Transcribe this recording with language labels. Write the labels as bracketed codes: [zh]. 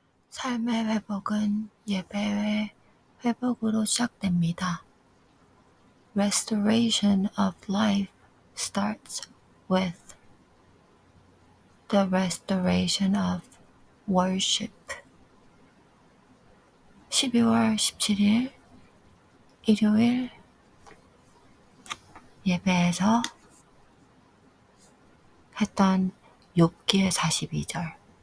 [ko] 삶의 회복은 예배의 회복으로 시작됩니다. [en] Restoration of life starts with the restoration of worship. [ko] 12월 17일 일요일 예배에서 했던 욥기의 42절.